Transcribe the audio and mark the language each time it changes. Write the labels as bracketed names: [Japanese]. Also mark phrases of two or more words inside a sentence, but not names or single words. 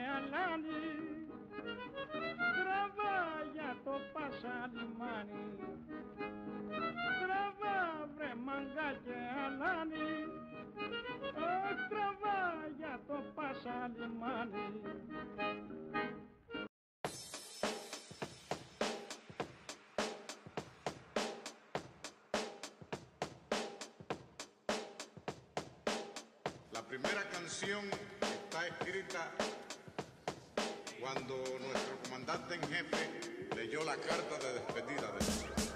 [Greek] αλάνι, τραβά για το πάσα λιμάνι, τραβά βρε μαγκά και αλάνι, τραβά για το πάσα λιμάνι. [Spanish] La primera canción está escrita cuando nuestro comandante en jefe leyó la carta de despedida de nosotros.